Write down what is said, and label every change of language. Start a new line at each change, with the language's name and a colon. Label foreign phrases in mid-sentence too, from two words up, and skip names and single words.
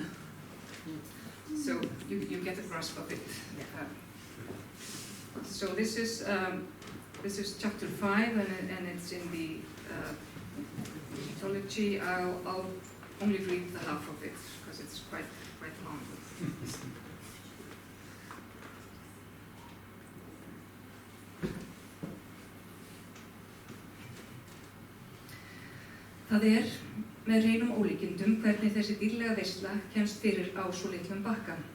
English: So you get a grasp of it. So this is chapter 5, and it's in the mythology. I'll only read the half of it because it's quite long.
Icelandic: Það með hreinum ólíkindum hvernig þessi dýrlega veisla kemst fyrir á svo litlum bakka.